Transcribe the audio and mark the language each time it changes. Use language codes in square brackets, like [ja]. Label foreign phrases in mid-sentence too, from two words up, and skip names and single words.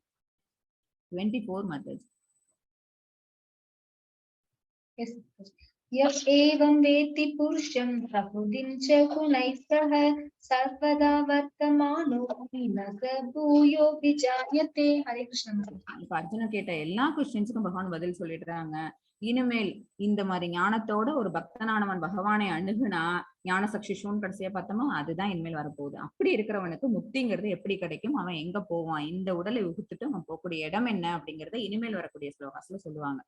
[en] 24 methods. Yes. [sa] यः एवं वेत्ति पुरुषं प्रकृतिं च गुणैः सह सर्वदा वर्तमानोऽपि न स भूयो विजायते. हरे कृष्ण. [ta] இப்ப அர்ஜுனன் கேட்ட எல்லா क्वेश्चंஸ்க்கும் பகவான் பதில் சொல்லிடுறாங்க. இனிமேல் இந்த மாதிரி ஞானத்தோட ஒரு பக்தனானவன் பகவானை அணுகுனா, ஞான சக்ஷிஷுன்னு கடைசியா பார்த்தோமா, அதுதான் இனிமேல் வரப்போகுது. அப்படி இருக்கிறவனுக்கு முக்திங்கிறது எப்படி கிடைக்கும், அவன் எங்க போவான், இந்த உடலை உகுத்துட்டு அவன் போகக்கூடிய இடம் என்ன அப்படிங்கறத இனிமேல் வரக்கூடிய ஸ்லோகாஸ்ல சொல்லுவாங்க.